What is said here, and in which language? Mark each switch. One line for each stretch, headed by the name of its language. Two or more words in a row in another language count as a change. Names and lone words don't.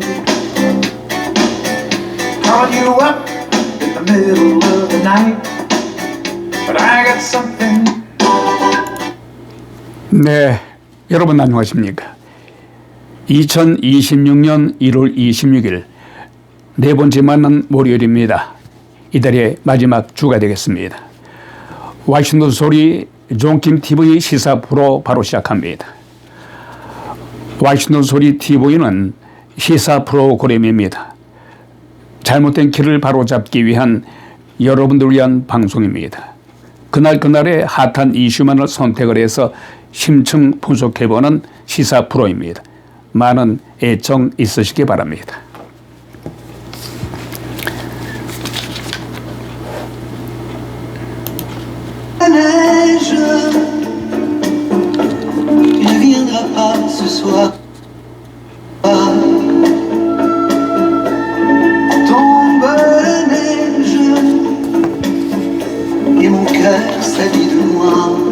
English: Call you up in the middle of the night, but I got something.
Korean: 네, 여러분 안녕하십니까? 2026년 1월 26일 네 번째 만난 월요일입니다. 이달의 마지막 주가 되겠습니다. 와싱턴 소리 존킴 TV 시사 프로 바로 시작합니다. 와싱턴 소리 TV는 시사 프로그램입니다. 잘못된 길을 바로잡기 위한 여러분들을 위한 방송입니다. 그날그날의 핫한 이슈만을 선택을 해서 심층 분석해보는 시사 프로입니다. 많은 애청 있으시기 바랍니다.
French: La neige, tu ne viendras pas ce soir. Tombe la neige et mon cœur s'habille de noir.